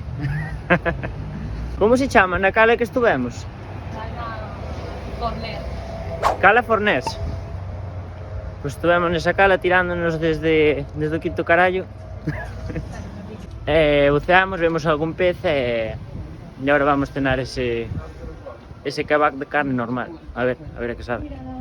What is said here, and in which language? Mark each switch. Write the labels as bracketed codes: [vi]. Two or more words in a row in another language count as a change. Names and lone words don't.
[gl] Como se chama na cala que estuvemos? Forner. Cala Fornés. Pois estuvemos nesa cala tirándonos desde o quinto carallo. Buceamos, vemos algún pez e agora vamos tener ese kebab de carne normal. A ver que sabe.